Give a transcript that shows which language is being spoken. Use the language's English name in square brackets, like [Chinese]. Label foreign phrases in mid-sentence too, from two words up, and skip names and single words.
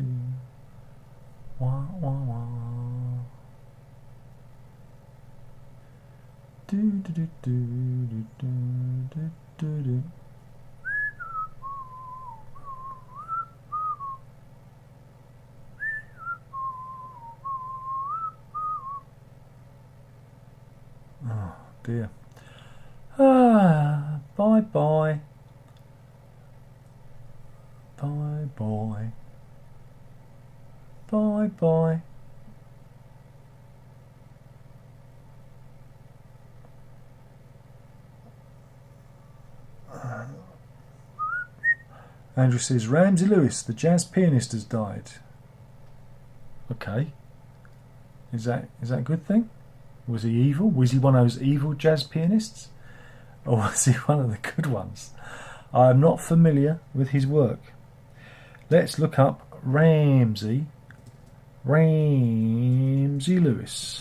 [English] Wah wah wah. Do do do do do do do do. Oh dear. Bye bye. Bye bye. Bye bye. Andrew says, Ramsey Lewis, the jazz pianist, has died. Okay. Is that a good thing? Was he evil? Was he one of those evil jazz pianists? Or was he one of the good ones? I am not familiar with his work. Let's look up Ramsey Lewis.